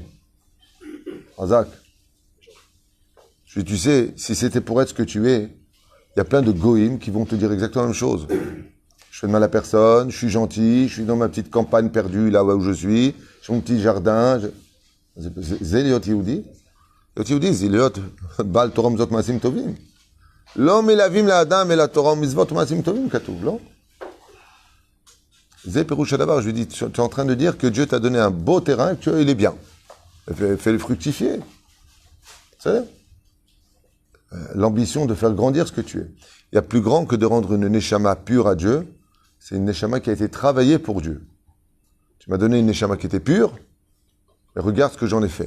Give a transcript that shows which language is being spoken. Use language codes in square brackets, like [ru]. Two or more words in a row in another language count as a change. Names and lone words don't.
[fr] Chazak. Tu sais, si c'était pour être ce que tu es, il y a plein de goïms qui vont te dire exactement la même chose. Je fais de mal à personne, je suis gentil, je suis dans ma petite campagne perdue là où je suis, j'ai mon petit jardin. [he] C'est להיות יהודי? להיות יהודי זה להיות בעל תורה ומצוות מעשים טובים. לא מלווים לאדם אלא תורה ומצוות ומעשים טובים כתוב, לא? זה פירוש הדבר. [fr] Je lui dis, tu es en train de dire que Dieu t'a donné un beau terrain et que il est bien. Fais-le fructifier. C'est l'ambition de faire grandir ce que tu es. Il y a plus grand que de rendre une neshama pure à Dieu. C'est une neshama qui a été travaillée pour Dieu. Tu m'as donné une neshama qui était pure, mais regarde ce que j'en ai fait.